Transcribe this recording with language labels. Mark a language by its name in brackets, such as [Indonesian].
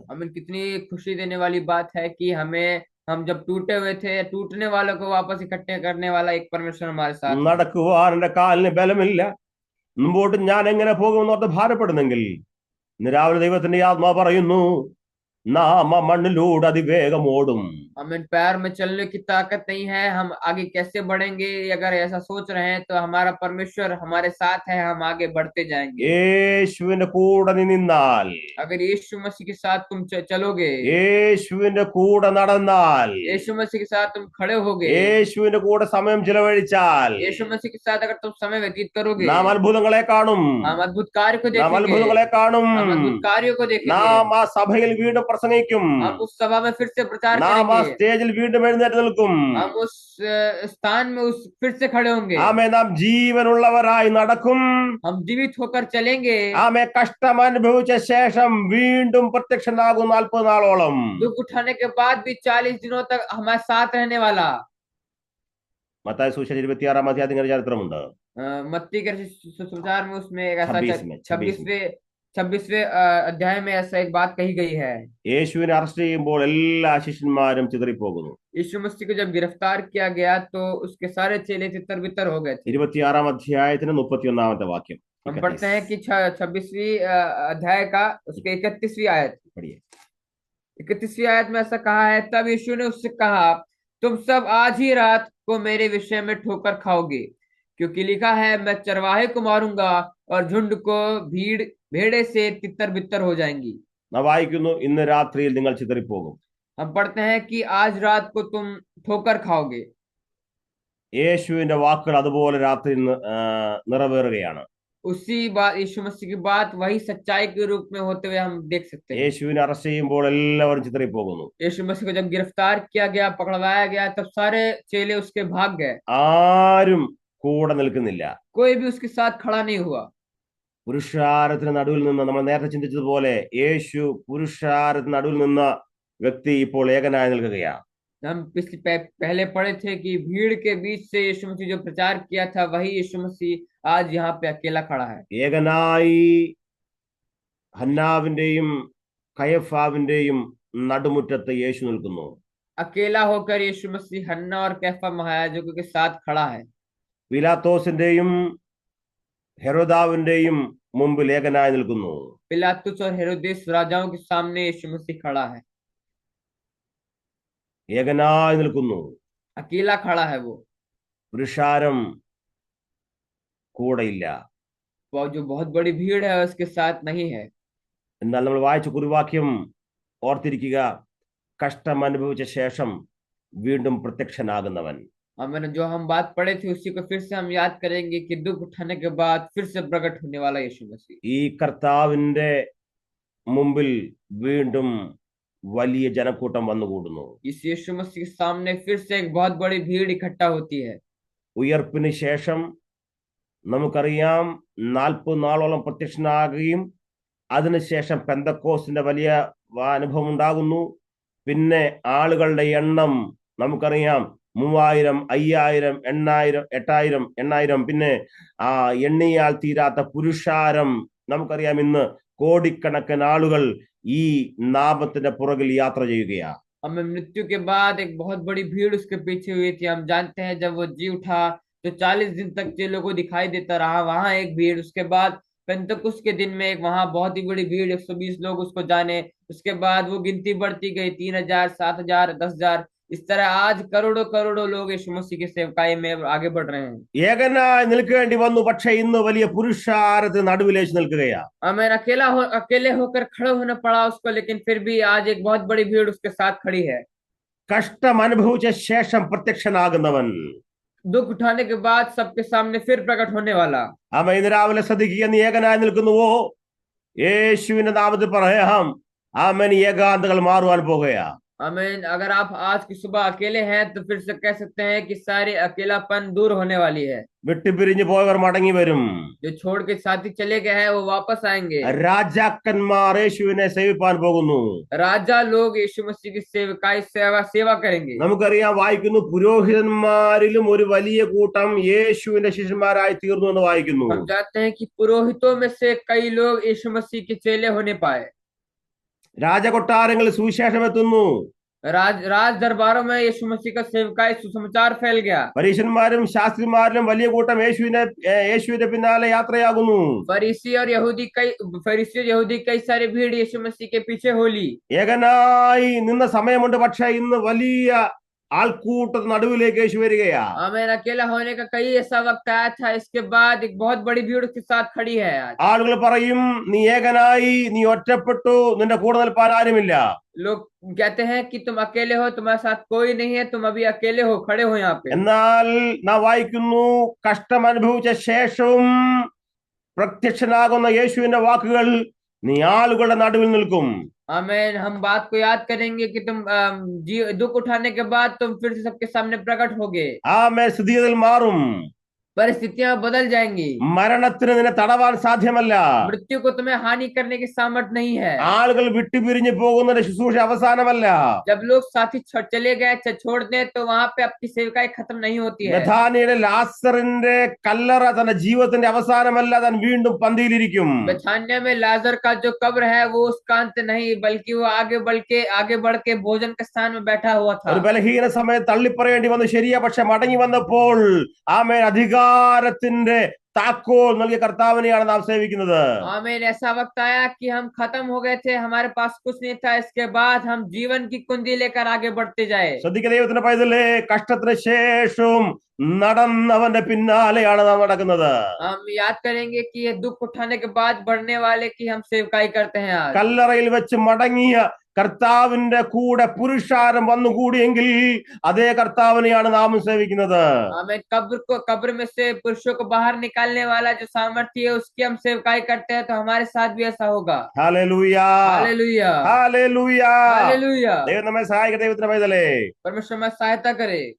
[Hindi] आमीन। कितनी खुशी देने वाली बात है कि हम जब टूटे हुए थे, टूटने वालों को वापस इकट्ठे करने वाला एक परमेश्वर हमारे साथ। [Malayalam] നടക്കുവാൻ എന്റെ കാലിന് ബലമില്ല, മുമ്പോട്ട് ഞാൻ എങ്ങനെ പോകുമെന്നോർത്ത് ഭാരപ്പെടുന്നെങ്കിൽ ഇന്ന് രാവിലെ ദൈവത്തിന്റെ ആത്മാ പറയുന്നു, നാം ആ മണ്ണിലൂടെ അതിവേഗം ഓടും. [Hindi] हमें पैर में चलने की ताकत नहीं है, हम आगे कैसे बढ़ेंगे? अगर ऐसा सोच रहे हैं तो हमारा परमेश्वर हमारे साथ है, हम आगे बढ़ते जाएंगे। [Malayalam] യേശുവിന്റെ കൂടെ നീ നിന്നാൽ, [Hindi] अगर यीशु मसीह के साथ तुम चलोगे, [Malayalam] യേശുവിന്റെ കൂടെ നടന്നാൽ, [Hindi] यीशु मसीह के साथ तुम खड़े होगे, [Malayalam] യേശുവിന്റെ കൂടെ സമയം ചിലവഴിച്ചാൽ [Hindi] यीशु मसीह के साथ अगर तुम समय व्यतीत करोगे, [Malayalam] നാം അത്ഭുതങ്ങളെ കാണും. [Hindi] हम अद्भुत कार्य को [Malayalam] നാം [Hindi] देखेंगे, [Malayalam] അത്ഭുതങ്ങളെ കാണും. [Hindi] हम अद्भुत कार्यों को देखेंगे, [Malayalam] നാം ആ സഭയിൽ വീണ്ടും പ്രസംഗിക്കും. [Hindi] हम उस सभा में फिर से प्रचार [Malayalam] നാം ആ [Hindi] करेंगे, [Malayalam] സ്റ്റേജിൽ വീണ്ടും എഴുന്നേറ്റ് നിൽക്കും. [Hindi] हम उस स्थान में उस फिर से खड़े होंगे, [Malayalam] ആമേ, നാം ജീവനുള്ളവരായി നടക്കും. [Hindi] हम जीवित होकर चलेंगे, [Malayalam] ആമേ, കഷ്ടം അനുഭവിച്ച ശേഷം വീണ്ടും പ്രത്യക്ഷനാകും 40 നാളോളം. [Hindi] दुख उठाने के बाद भी 40 दिनों तक हमारे साथ रहने वाला. [Malayalam] മത്തായി സുവിശേഷം 26-ാം അധ്യായത്തിന്റെ ചരിത്രമുണ്ട്. [Hindi] मत्ती के सुसमाचार में उसमें एक ऐसा 26वें 26वें अध्याय में ऐसा एक बात कही गई है. [Malayalam] യേശുവിനെ അറസ്റ്റ് ചെയ്യുമ്പോൾ എല്ലാ ശിഷ്യന്മാരും ചിതറിപ്പോകുന്നു. [Hindi] यीशु मसीह को जब गिरफ्तार किया गया तो उसके सारे चेले तितर बितर हो गए थे. [Malayalam] 26-ാം അധ്യായത്തിന് 31-ാമത്തെ വാക്യം. [Hindi] हम पढ़ते हैं कि 26वीं अध्याय का उसके 31वीं आयत. 31वीं आयत में ऐसा कहा है, तब यीशु ने उससे कहा, तुम सब आज ही रात को मेरे विषय में ठोकर खाओगे, क्योंकि लिखा है, मैं चरवाहे को मारूंगा और झुंड को भेड़े से तितर बितर हो जाएंगी. [Malayalam] നാം വായിക്കുന്നു, ഇന്ന് രാത്രിയിൽ നിങ്ങൾ ചിതറിപ്പോകും. [Hindi] हम पढ़ते हैं कि आज रात को तुम ठोकर खाओगे. [Malayalam] യേശുവിന്റെ വാക്കുകൾ അതുപോലെ രാത്രി നിറവേറുകയാണ്. [Hindi] उसी बात यीशु मसीह की बात वही सच्चाई के रूप में होते हुए हम देख सकते हैं. [Malayalam] യേശുവിനെ അറസ്റ്റ് ചെയ്യുമ്പോൾ എല്ലാവരും ചിതറിപ്പോകുന്നു. [Hindi] यीशु मसीह को जब गिरफ्तार किया गया, पकड़वाया गया, तब सारे चेले उसके भाग गए. [Malayalam] ആരും കൂടെ നിൽക്കുന്നില്ല. [Hindi] कोई भी उसके साथ खड़ा नहीं हुआ. [Malayalam] പുരുഷാരത്തിന് നടുവിൽ നിന്ന്, നമ്മൾ നേരത്തെ ചിന്തിച്ചതുപോലെ യേശു പുരുഷാരത്തിന് നടുവിൽ നിന്ന വ്യക്തി ഇപ്പോൾ ഏകനായി നിൽക്കുകയാണ്. [Hindi] हम पहले पढ़े थे कि भीड़ के बीच से यीशु मसीह जो प्रचार किया था, वही यीशु मसीह आज यहाँ पे अकेला खड़ा है. [Malayalam] ഏകനായി ഹന്നാവിന്റെയും കയഫാവിന്റെയും നടുമുറ്റത്ത് യേശു നിൽക്കുന്നു. [Hindi] अकेला होकर यीशु मसीह हन्ना और कैफा महायाजकों के साथ खड़ा है. [Malayalam] പിലാത്തോസിന്റെയും ഹെരോദാവിന്റെയും മുമ്പിൽ ഏകനായി നിൽക്കുന്നു. [Hindi] पिलातुस और हेरोदेस राजाओं के सामने यीशु मसीह खड़ा है. [Malayalam] ഏകനായി നിൽക്കുന്നു. [Hindi] अकेला खड़ा है वो. [Malayalam] പുരുഷാരം കൂടെയില്ല. [Hindi] वो जो बहुत बड़ी भीड़ है उसके साथ नहीं है. [Malayalam] എന്നാൽ നമ്മൾ വായിച്ച കുറിവാക്യം ഓർത്തിരിക്കുക, കഷ്ടം അനുഭവിച്ച ശേഷം വീണ്ടും പ്രത്യക്ഷനാകുന്നവൻ. [Hindi] मैंने जो हम बात पढ़े थे उसी को फिर से हम याद करेंगे कि दुख उठाने के बाद फिर से प्रकट होने वाला यीशु मसीह. [Malayalam] ഈ കർത്താവിന്റെ മുമ്പിൽ വീണ്ടും വലിയ ജനക്കൂട്ടം വന്നുകൂടുന്നു. [Hindi] इस यीशु मसीह के सामने फिर से एक बहुत बड़ी भीड़ इकट्ठा होती है. [Malayalam] ഉയർപ്പിന് ശേഷം നമുക്കറിയാം 40 നാളോളം പ്രത്യക്ഷനാകുകയും അതിനുശേഷം പെന്തക്കോസ്തിന്റെ വലിയ അനുഭവം ഉണ്ടാകുന്നു. പിന്നെ ആളുകളുടെ എണ്ണം നമുക്കറിയാം, 3000, 5000, 8000, 8000, 8000. പിന്നെ ആ എണ്ണിയാൽ തീരാത്ത പുരുഷാരം. നമുക്കറിയാം, ഇന്ന് കോടിക്കണക്കിന് ആളുകൾ ഈ നാമത്തിന്റെ പുറകിൽ യാത്ര ചെയ്യുകയാണ്. [Hindi] हमें मृत्यु के बाद एक बहुत बड़ी भीड़ उसके पीछे हुई थी. हम जानते हैं जब वो जी उठा तो 40 दिन तक चेलों को दिखाई देता रहा, वहां एक भीड़. उसके बाद पेंतकुस्त के दिन में एक वहां बहुत ही बड़ी भीड़, 120 लोग उसको जाने. उसके बाद वो गिनती बढ़ती गई, 3000, 7000, 10,000. इस तरह आज करोड़ों करोड़ों लोग यीशु मसीह की सेवकाई में आगे बढ़ रहे हैं. [Malayalam] ഏകനായി നിൽക്കേണ്ടി വന്നു, പക്ഷെ ഇന്ന് വലിയ പുരുഷാരത്തിന് നടുവിലേച്ച് നിൽക്കുകയാണ്. [Hindi] हमें अकेले होकर खड़े होना पड़ा उसको, लेकिन फिर भी आज एक बहुत बड़ी भीड़ उसके साथ खड़ी है. [Malayalam] കഷ്ടം അനുഭവിച്ച ശേഷം പ്രത്യക്ഷനാകുന്നവൻ. [Hindi] दुख उठाने के बाद सबके सामने फिर प्रकट होने वाला. [Malayalam] ആമേൻ. ഇന്ന് രാവിലെ ശ്രദ്ധിക്കുക, നീ ഏകനായി നിൽക്കുന്നുവോ? യേശുവിന്റെ നാമത്തിൽ പറയാം, ആമേൻ, ഏകാന്തകൾ മാറുവാൻ പോകുകയാ. [Hindi] आमीन. अगर आप आज की सुबह अकेले हैं तो फिर से कह सकते हैं कि सारी अकेलापन दूर होने वाली है. [Malayalam] വിട്ടുപിരിഞ്ഞു പോയവർ മടങ്ങി വരും. [Hindi] जो छोड़ के साथी चले गए हैं वो वापस आएंगे. [Malayalam] രാജാക്കന്മാർ യേശുവിനെ സേവിപ്പാൻ പോകുന്നു. [Hindi] राजा लोग यीशु मसीह की सेवा करेंगे. [Malayalam] നമുക്കറിയാം, വായിക്കുന്നു, പുരോഹിതന്മാരിലും ഒരു വലിയ കൂട്ടം യേശുവിന്റെ ശിഷ്യന്മാരായി തീർന്നു എന്ന് വായിക്കുന്നു. [Hindi] हम जानते हैं कि पुरोहितों में से कई लोग यीशु मसीह के चेले होने पाए. [Malayalam] രാജകൊട്ടാരങ്ങളിൽ സുവിശേഷം എത്തുന്നു. [Hindi] राज दरबारों में यीशु मसीह का सेवकाई सुसमाचार फैल गया. [Malayalam] പരീശന്മാരും ശാസ്ത്രിമാരിലും വലിയ കൂട്ടം യേശുവിന്റെ പിന്നാലെ യാത്രയാകുന്നു. [Hindi] फरीसी और यहूदी कई सारी भीड़ यीशु मसीह के पीछे हो ली. [Malayalam] ഏകനായി നിന്ന സമയമുണ്ട്, പക്ഷെ ഇന്ന് വലിയ ആൾക്കൂട്ട നടുവിലേക്ക് യേശു വരികയാ. [Hindi] आमीन. अकेला होने का कई ऐसा वक्त आया था, इसके बाद एक बहुत बड़ी भीड़ उसके साथ खड़ी है. आज [Malayalam] ആളുകൾ പറയും, നീ ഏകനായി, നീ ഒറ്റപ്പെട്ടു, നിന്റെ കൂടെ നിൽപ്പാൻ ആരുമില്ല. [Hindi] लोग कहते हैं कि तुम अकेले हो, तुम्हारे साथ कोई नहीं है, तुम अभी अकेले हो, खड़े हो यहाँ पे. [Malayalam] എന്നാൽ നാം വായിക്കുന്നു, കഷ്ടം അനുഭവിച്ച ശേഷവും പ്രത്യക്ഷനാകുന്ന യേശുവിന്റെ വാക്കുകൾ, നീ ആളുകളുടെ നടുവിൽ നിൽക്കും. [Hindi] आमेन। हम बात को याद करेंगे कि तुम दुख उठाने के बाद तुम फिर से सबके सामने प्रकट होगे। [Malayalam] ആമേൻ. സ്ഥിതിഗതികൾ മാറും. [Hindi] परिस्थितियां बदल जाएंगी। [Malayalam] മരണത്തിന് നിന്നെ തടവാൻ സാധ്യമല്ല. [Hindi] मृत्यु को तुम्हें हानि करने की सामर्थ नहीं है। [Malayalam] ആളുകൾ വിട്ടുപിരിഞ്ഞു പോകുന്നതിന്റെ ശുശ്രൂഷ അവസാനമല്ല. [Hindi] जब लोग साथी चले गए, छोड़ दें, तो वहां पे आपकी सेविकाई खत्म नहीं होती है। [Malayalam] ബഥാനിയിലെ ലാസറിന്റെ കല്ലറ തന്റെ ജീവിതത്തിന്റെ അവസാനമല്ല, താൻ വീണ്ടും പന്തിയിലിരിക്കും. [Hindi] बेथानिया में लाजर का जो कब्र है वो उसका अंत नहीं, बल्कि वो आगे बढ़ के भोजन के स्थान में बैठा हुआ था। [Malayalam] ഒരു ബലഹീന സമയത്ത് തള്ളിപ്പറയേണ്ടി വന്നു, ശരിയാ. പക്ഷെ മടങ്ങി വന്നപ്പോൾ ആമേൻ അധികാരത്തിന്റെ താക്കോൽ നൽകിയ കർത്താവിനെയാണ് നാം സേവിക്കുന്നത്. [Hindi] आमीन। ऐसा वक्त आया कि हम खत्म हो गए थे, हमारे पास कुछ नहीं था, इसके बाद हम जीवन की कुंजी लेकर आगे बढ़ते जाए। [Malayalam] ശ്രദ്ധിക്കുക ദൈവത്തിന്റെ പൈതലേ, കഷ്ടത്തിന് ശേഷവും നടന്നവന്റെ പിന്നാലെയാണ് നാം നടക്കുന്നത്. [Hindi] हम याद करेंगे कि ये दुख उठाने के बाद बढ़ने वाले की हम सेवकाई करते हैं आज। [Malayalam] കല്ലറയിൽ വെച്ച് മടങ്ങിയ കർത്താവിന്റെ കൂടെ പുരുഷാരം വന്നുകൂടിയെങ്കിൽ അതേ കർത്താവിനെയാണ് നാം സേവിക്കുന്നത്. [Hindi] हमें कब्र में से पुरुषों को बाहर निकालने वाला जो सामर्थ्य है उसकी हम सेवकाई करते हैं, तो हमारे साथ भी ऐसा होगा। [Malayalam] Hallelujah, [Hindi] hallelujah, [Malayalam] hallelujah. [Hindi] हालेलुया। [Malayalam] ദൈവം നമ്മെ സഹായിക്കട്ടെ. ദൈവത്തിന്റെ പൈതലേ, [Hindi] परमेश्वर हमारी सहायता करे।